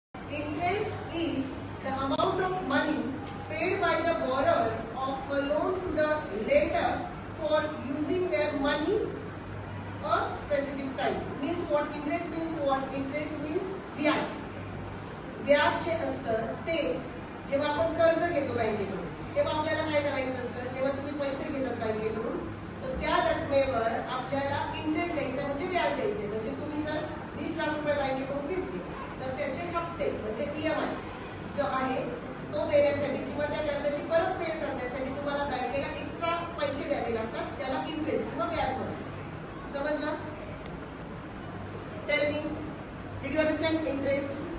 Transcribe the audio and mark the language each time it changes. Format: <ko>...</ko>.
<en>Interest is the amount of money paid by the borrower of a loan to the lender for using their money a specific time. Means what? Interest means what? Interest means व्याज.</en> <mr>व्याज जे असतं ते जेव्हा आपण कर्ज घेतो बँकेकडून तेव्हा आपल्याला काय करायचं असतं? जेव्हा तुम्ही पैसे घेतात बँकेकडून तर त्या रकमेवर आपल्याला इंटरेस्ट द्यायचा म्हणजे व्याज द्यायचे. म्हणजे तुम्ही जर 20 लाख रुपये बँकेकडून घेतले तर त्याचे हप्ते म्हणजे EMI जो आहे तो देण्यासाठी किंवा त्या कर्जाची परतफेड करण्यासाठी तुम्हाला बँकेला एक्स्ट्रा पैसे द्यावे लागतात. त्याला इंटरेस्ट किंवा व्याज म्हणतात. समजलं?</mr> <en>Tell me, did you understand interest?</en>